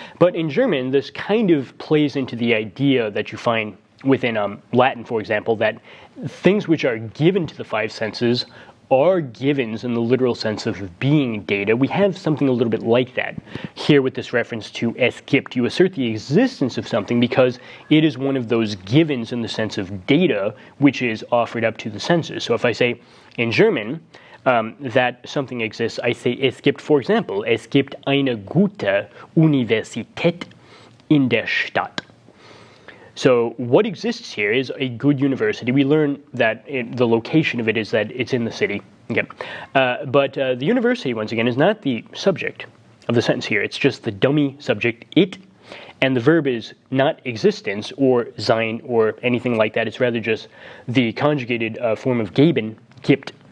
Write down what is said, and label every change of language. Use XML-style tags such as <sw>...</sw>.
<en>But in German, this kind of plays into the idea that you find within Latin, for example, that things which are given to the five senses are givens in the literal sense of being data. We have something a little bit like that here with this reference to es gibt. You assert the existence of something because it is one of those givens in the sense of data which is offered up to the senses. So if I say in German that something exists, I say</en> <de>es gibt, for example, es gibt eine gute Universität in der Stadt.</de> <en>So what exists here is a good university. We learn that the location of it is that it's in the city. Okay. But the university, once again, is not the subject. the sentence here. It's just the dummy subject, it, and the verb is not existence or sein or anything like that. It's rather just the conjugated form of geben, gibt.</en>